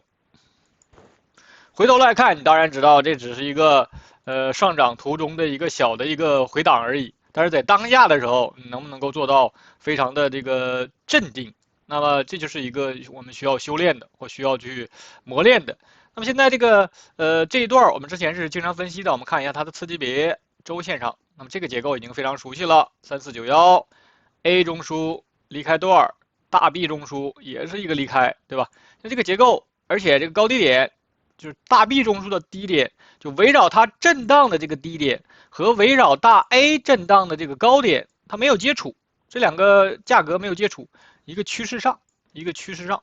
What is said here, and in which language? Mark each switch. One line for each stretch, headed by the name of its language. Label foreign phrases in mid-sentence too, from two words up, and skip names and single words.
Chinese: 回頭來看，你當然知道這只是一個上漲途中的一個小的一個回檔而已。但是在當下的時候，你能不能夠做到非常的這個鎮定？那麼這就是一個我們需要修煉的，或需要去磨練的。那麼現在這個這一段我們之前是經常分析的，我們看一下它的次級別週線上，那麼這個結構已經非常熟悉了，3491 A 中樞離開段，大 B 中樞也是一個離開，對吧？那這個結構，而且這個高低點就是大 B 中樞的低點，就圍繞它震盪的這個低點和圍繞大 A 震盪的這個高點，它沒有接觸，這兩個價格沒有接觸，一個趨勢上，一個趨勢上。